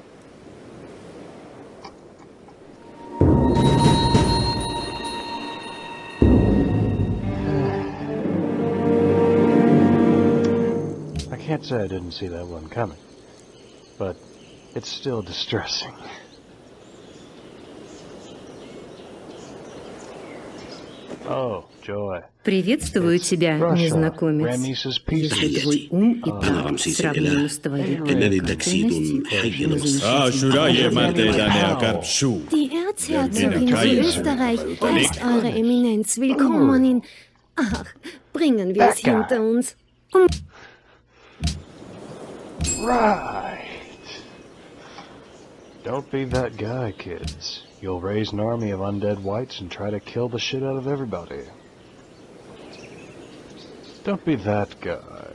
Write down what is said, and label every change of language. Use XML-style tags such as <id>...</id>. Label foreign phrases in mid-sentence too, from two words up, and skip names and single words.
<en>I can't say I didn't see that one coming, but it's still distressing. Oh, joy.</en> <ru>Приветствую тебя, незнакомец. Если твой ум и память сравнимы с твоей привлекательностью,</ru> <de>Die Erzherzogin von Österreich heißt Eure Eminenz willkommen. Ach, bringen wir es hinter uns.</de> <en>Right. Don't be that guy, kids. You'll raise an army of undead whites and try to kill the shit out of everybody. Don't be that guy.</en>